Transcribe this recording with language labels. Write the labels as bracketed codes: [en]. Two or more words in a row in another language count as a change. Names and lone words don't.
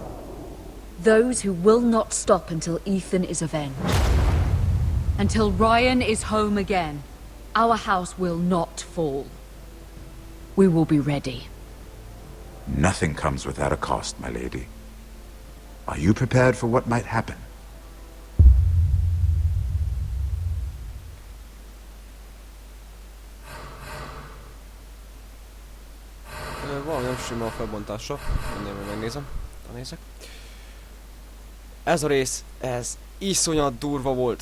[en] Those who will not stop until Ethan is avenged. Until Ryan is home again, our house will not fall. We will be ready. Nothing comes without a cost, my lady. Are you prepared for what might happen? [hu] Valami nem sima a felbontása. Mindjárt megnézem. Nézek. Ez a rész, ez iszonyat durva volt.